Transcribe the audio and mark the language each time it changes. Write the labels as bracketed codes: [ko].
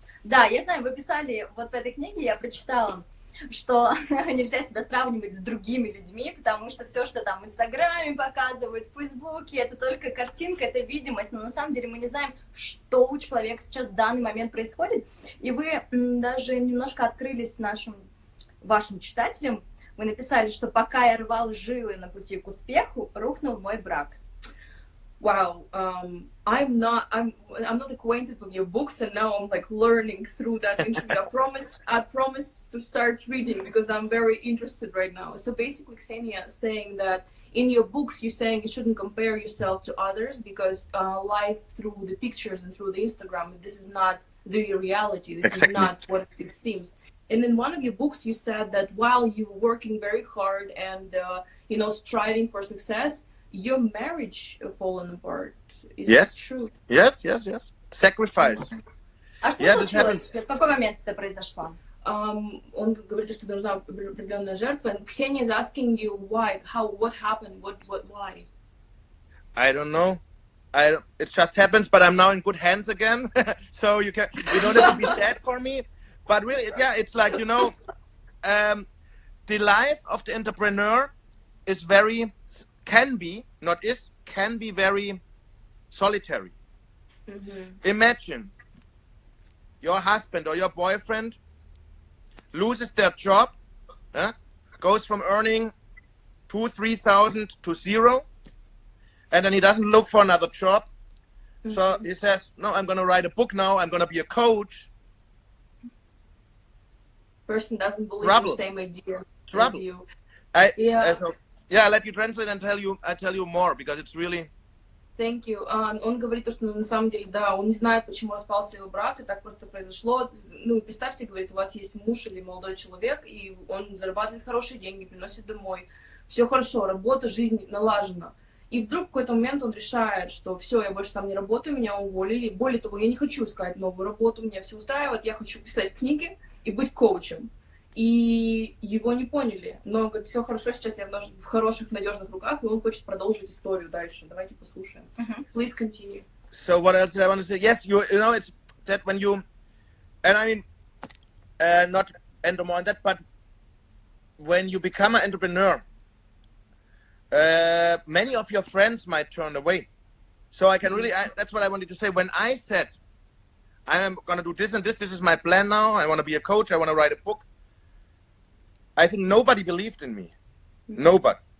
[ru] Да, я знаю, вы писали, вот в этой книге я прочитала, что нельзя себя сравнивать с другими людьми, потому что все, что там в Инстаграме показывают, в Фейсбуке, это только картинка, это видимость, но на самом деле мы не знаем, что у человека сейчас в данный момент происходит. И вы даже немножко открылись вашим читателям. Вы написали, что пока я рвал жилы на пути к успеху, рухнул мой брак. [en] Wow, I'm not acquainted with your books, and now I'm like learning through that interview. I promise to start reading because I'm very interested right now. So basically, Ksenia is saying that in your books, you're saying you shouldn't compare yourself to others because life through the pictures and through the Instagram, this is not the reality. This is not what it seems. And in one of your books, you said that while you were working very hard and striving for success, your marriage fallen apart. Is that true? Yes. Sacrifice. [ru] А что случилось? В какой момент это произошло? Он говорит, что нужна определенная жертва. [en] And Ksenia is asking you why, what happened, why? I don't know. It just happens, but I'm now in good hands again. So you don't have to be sad for me. But really, it's like, the life of the entrepreneur is can be very solitary. Imagine your husband or your boyfriend loses their job, goes from earning 2,000-3,000 to zero, and then he doesn't look for another job. So he says, no, I'm going to write a book now, I'm going to be a coach. Person doesn't believe in the same idea as you. I'll let you translate and I tell you more, because it's really... Thank you. [ru] Он говорит, что на самом деле, да, он не знает, почему распался его брак, и так просто произошло. Представьте, говорит, у вас есть муж или молодой человек, и он зарабатывает хорошие деньги, приносит домой. Все хорошо, работа, жизнь налажена. И вдруг в какой-то момент он решает, что все, я больше там не работаю, меня уволили. Более того, я не хочу искать новую работу, меня все устраивает, я хочу писать книги и быть коучем. И его не поняли. Но говорит, все хорошо, сейчас я в хороших, надежных руках, и он хочет продолжить историю дальше. Давайте послушаем. [en] Please continue. So what else did I want to say? Yes, it's that when you, and I mean, not enter more on that, but when you become an entrepreneur, many of your friends might turn away. So I can really, that's what I wanted to say. When I said, I am going to do this and this is my plan now, I want to be a coach, I want to write a book, I think nobody believed in me. Nobody.